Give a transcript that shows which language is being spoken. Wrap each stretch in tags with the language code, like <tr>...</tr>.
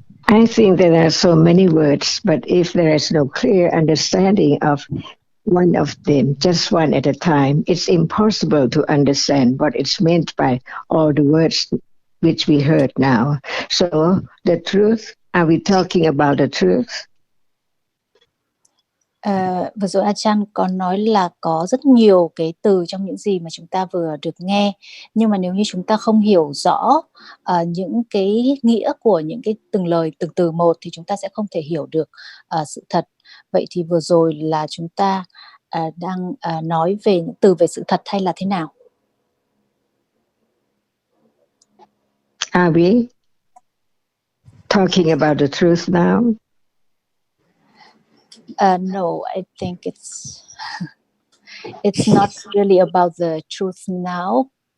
<en>I think there are so many words, but if there is no clear understanding of one of them, just one at a time, it's impossible to understand what is meant by all the words which we heard now. So the truth, are we talking about the truth?</en> <vi>Vừa rồi Ajahn có nói là có rất nhiều cái từ trong những gì mà chúng ta vừa được nghe, nhưng mà nếu như chúng ta không hiểu rõ những cái nghĩa của những cái từng lời từng từ một thì chúng ta sẽ không thể hiểu được sự thật. Vậy thì vừa rồi là chúng ta đang nói về những từ về sự thật hay là thế nào?</vi> <en>Are we talking about the truth now? No, I think it's not really about the truth now.</en>